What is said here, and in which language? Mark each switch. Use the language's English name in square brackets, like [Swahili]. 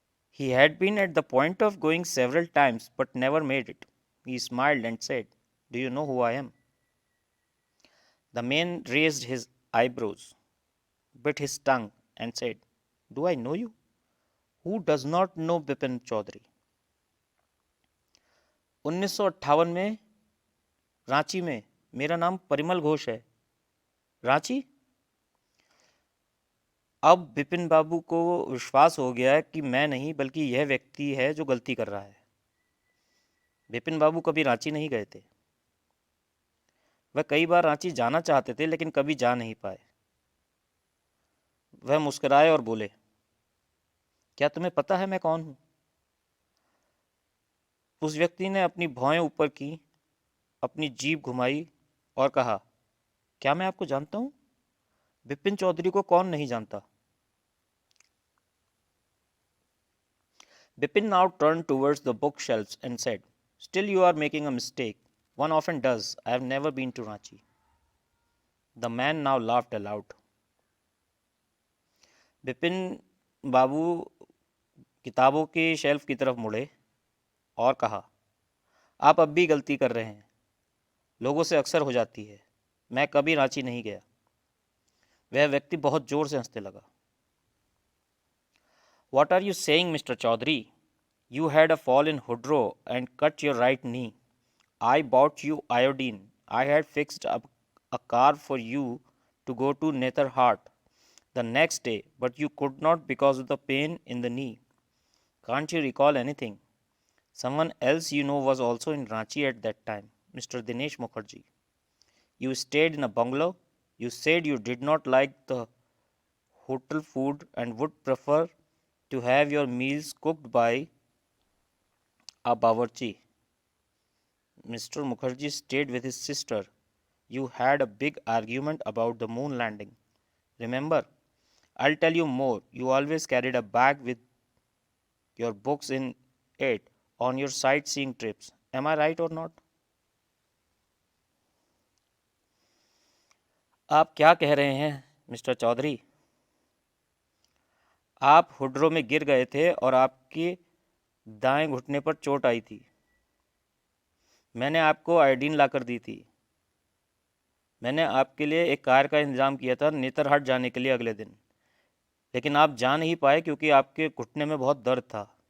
[English] He had been at the point of going several times but never made it. He smiled and said, Do you know who I am? The man raised his eyebrows, bit his tongue, and said, Do I know you? Who does not know Bipin Chaudhary? [Hindi] 1958 में रांची में मेरा नाम परिमल घोष है। रांची? अब बिपिन बाबू को विश्वास हो गया कि मैं नहीं बल्कि यह व्यक्ति है जो गलती कर रहा है। बिपिन बाबू कभी रांची नहीं गए थे। वह कई बार रांची जाना चाहते थे लेकिन कभी जा नहीं पाए। वह मुस्कुराए और बोले, क्या तुम्हें पता है मैं कौन हूं? उस व्यक्ति ने अपनी भौहें ऊपर की, अपनी जीभ घुमाई और कहा, क्या मैं आपको जानता हूं? बिपिन चौधरी को कौन नहीं जानता? [English] Bipin now turned towards the bookshelves and said, Still you are making a mistake. One often does. I have never been to Ranchi. The man now laughed aloud. [Hindi] Bipin बाबू किताबों के शेल्फ की तरफ मुड़े और कहा, आप अब भी गलती कर रहे हैं। लोगों से अक्सर हो जाती है। मैं कभी रांची नहीं गया। वह व्यक्ति बहुत जोर से हंसने लगा। [English] What are you saying, Mr. Chaudhary? You had a fall in Hudro and cut your right knee. I bought you iodine. I had fixed up a car for you to go to Netherhart the next day, but you could not because of the pain in the knee. Can't you recall anything? Someone else you know was also in Ranchi at that time, Mr. Dinesh Mukherjee. You stayed in a bungalow. You said you did not like the hotel food and would prefer to have your meals cooked by a bawarchi. Mr. Mukherjee stayed with his sister. You had a big argument about the moon landing. Remember, I'll tell you more. You always carried a bag with your books in it on your sightseeing trips. Am I right or not? [Hindi] आप क्या कह रहे हैं mister Chaudhary? आप हुड्रो में गिर गए थे और आपके दाएं घुटने पर चोट आई थी। मैंने आपको आयोडीन लाकर दी थी। मैंने आपके लिए एक कार का इंतज़ाम किया था नेतरहाट जाने के लिए अगले दिन, लेकिन आप जा नहीं पाए क्योंकि आपके घुटने में बहुत दर्द था।